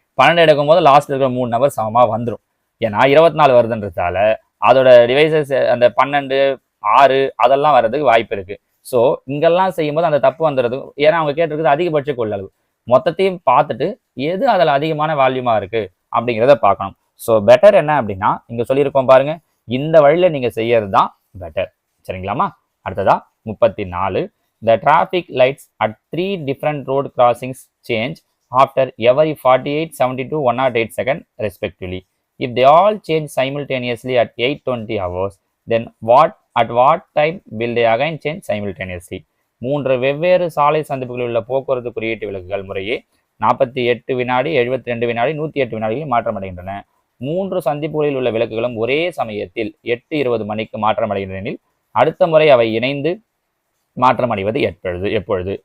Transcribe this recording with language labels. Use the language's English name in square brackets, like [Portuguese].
[Tamil] 12 எடுக்கும்போது லாஸ்ட் இருக்கிற 3 நம்பர் சமமாக வந்துடும். ஏன்னா 24 வருதுன்றதால அதோட டிவைசஸ் அந்த 12, 6 அதெல்லாம் வர்றதுக்கு வாய்ப்பு இருக்கு. ஸோ இங்கெல்லாம் செய்யும்போது அந்த தப்பு வந்துடுது. ஏன்னா அவங்க கேட்டிருக்கிறது அதிகபட்ச கொள்ளளவு. மொத்தத்தையும் பார்த்துட்டு எது அதில் அதிகமான வால்யூமா இருக்கு அப்படிங்கிறத பார்க்கணும். ஸோ பெட்டர் என்ன அப்படின்னா இங்க சொல்லியிருக்கோம் பாருங்க, இந்த வழியில நீங்க செய்யறது தான் பெட்டர். சரிங்களாமா? அடுத்ததா 34. [English] The traffic lights at 3 different road crossings change after every 48, 72, 108 seconds respectively. If they all change simultaneously at 8:20 hours, then at what time will they again change simultaneously? [Tamil] 3 வெவ்வேறு சாலை சந்திப்புகளில் உள்ள போக்குவரத்து குறியீட்டு விளக்குகள் முறையே 48 வினாடி, 72 வினாடி, 108 வினாடிகளில் மாற்றமடைகின்றன. 3 சந்திப்புகளில் உள்ள விளக்குகளும் ஒரே சமயத்தில் 8:20 மணிக்கு மாற்றமடைகின்றன. அடுத்த முறை அவை இணைந்து மாற்றம் அடைவது எப்பொழுது?